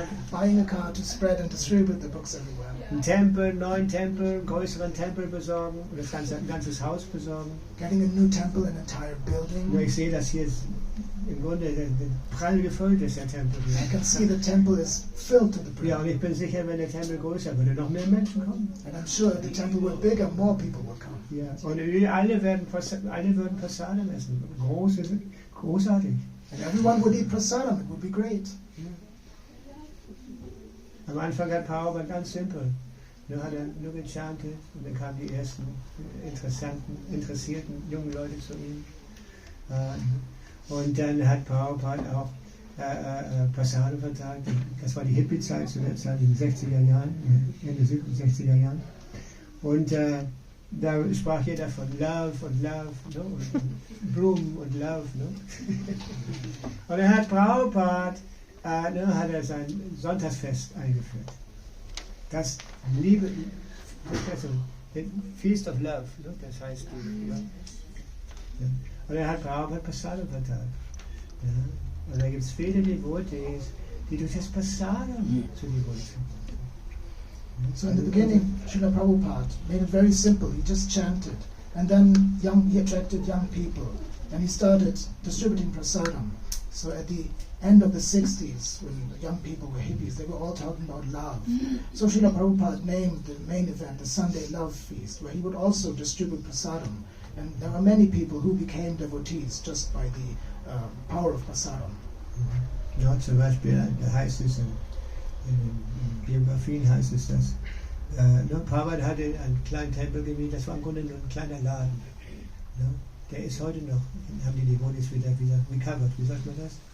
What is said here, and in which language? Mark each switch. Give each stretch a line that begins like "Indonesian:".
English: Buying a car to spread and distribute the books everywhere.
German: Einen neuen Tempel, einen größeren Tempel besorgen oder ein ganzes Haus besorgen.
English: Getting a new temple, an entire building.
German: Nur ich sehe, dass hier im Grunde prall gefüllt ist, der Tempel.
English: I can see the temple is filled to the brim.
German: Ja, und ich bin sicher, wenn der Tempel größer würde, noch mehr Menschen kommen.
English: And I'm sure if the temple were bigger, more people would come.
German: Ja, und alle würden Prasadam essen. Großartig.
English: And everyone would eat prasadam, it would be great.
German: Ja. Am Anfang hat Prabhupada ganz simpel. Nur hat er nur gechantet und dann kamen die ersten interessierten jungen Leute zu ihm. Und dann hat Prabhupada auch Prasadam verteilt. Das war die Hippie-Zeit zu der Zeit, in den 60er Jahren, Ende 60er Jahren. Und da sprach jeder von Love und Love, no? Und Blumen und Love. No? Und dann hat Prabhupada hat er sein Sonntagsfest eingeführt. Das Liebe, also
English: Feast of Love,
German: no? Das heißt, ja. Und er hat Prabhupada Prasadam verteilt. Ja? Und da gibt es viele Devotees, die durch das Prasadam zu Devotees sind.
English: So in the beginning, Srila Prabhupada made it very simple. He just chanted, and then he attracted young people, and he started distributing prasadam. So at the end of the 60s, when the young people were hippies, they were all talking about love. So Srila Prabhupada named the main event the Sunday Love Feast, where he would also distribute prasadam. And there were many people who became devotees just by the power of prasadam.
German: Ja, zum Beispiel heißt es in Biografien heißt es, dass Prabhupada hatte einen kleinen Tempel gemietet, das war im Grunde nur ein kleiner Laden. Ne? Der ist heute noch, haben die Devotees wieder recovered, wie sagt man das?